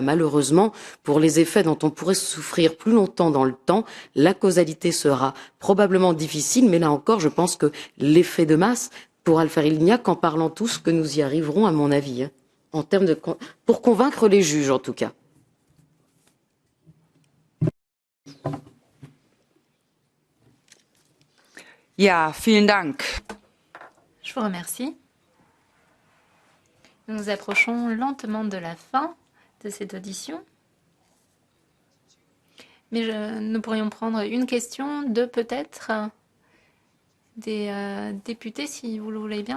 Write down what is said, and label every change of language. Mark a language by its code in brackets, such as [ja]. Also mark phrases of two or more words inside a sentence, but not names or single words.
[fr] Malheureusement, pour les effets dont on pourrait souffrir plus longtemps dans le temps, la causalité sera probablement difficile, mais là encore, je pense que l'effet de masse pourra le faire. Il n'y a qu'en parlant tous que nous y arriverons, à mon avis, en termes pour convaincre les juges, en tout cas. [de] Ja, vielen Dank. [fr] Je vous remercie. Nous nous approchons lentement de la fin de cette audition. Mais nous pourrions prendre une question de peut-être des députés, si vous le voulez bien.